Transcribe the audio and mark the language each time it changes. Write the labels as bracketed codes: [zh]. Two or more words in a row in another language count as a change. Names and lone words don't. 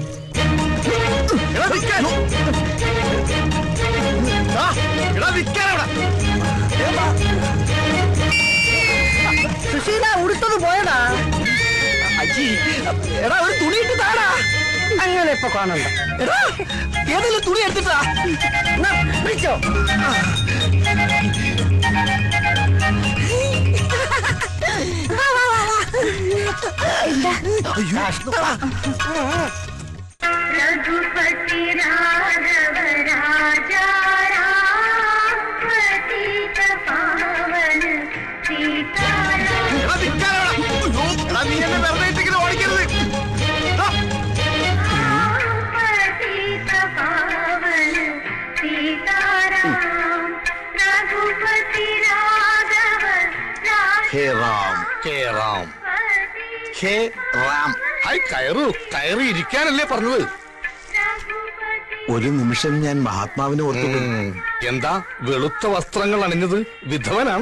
[ml] സുശീല ഉടുത്തത് പോയടാ. എടാ ഒരു തുണി ഇട്ട് താടാ. അങ്ങനെ ഇപ്പൊ കാണണ്ട. എടാ ഏതെങ്കിലും തുണി എടുത്തിട്ടാ വിളിച്ചോ. [hi] रघुपति राघव राजा राम पतित पावन सीताराम [ml] നീ എന്നെ വെറുതെ ഇട്ടിങ്ങനെ ഓടിക്കരുത്. [hi] पतित पावन सीताराम रघुपति राघव हे राम, हे राम, हे राम. [ml] കയറി ഇരിക്കാനല്ലേ പറഞ്ഞത്? ഒരു നിമിഷം ഞാൻ മഹാത്മാവിനെ ഓർത്തു. എന്താ വെളുത്ത വസ്ത്രങ്ങൾ അണിഞ്ഞത്? വിധവനാണോ?